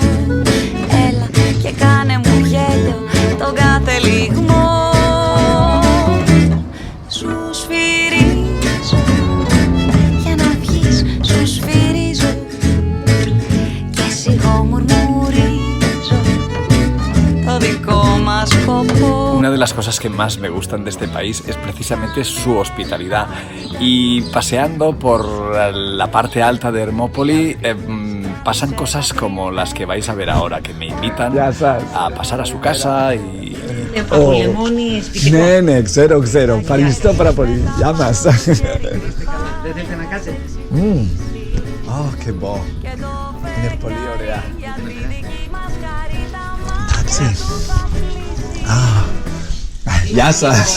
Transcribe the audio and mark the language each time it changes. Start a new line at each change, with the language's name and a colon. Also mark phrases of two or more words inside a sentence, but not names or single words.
Greek: Έλα και κάνε μου γέλιο τον κάθε λιγμό. Σου σφυρίζω για να βγεις, σου σφυρίζω και σιγό μουρμουρίζω το δικό μας σκοπό.
Spanish: Una de las cosas que más me gustan de este país es precisamente su hospitalidad, y paseando por la parte alta de Hermópoli pasan cosas como las que vais a ver ahora, que me invitan a pasar a su casa y...
Greek: Ναι, ξέρω. Ευχαριστώ πάρα πολύ. Γεια μας. Δεν θέλετε να κάτσετε? Και μπω. Είναι πολύ ωραία. Εντάξει. Γεια σας.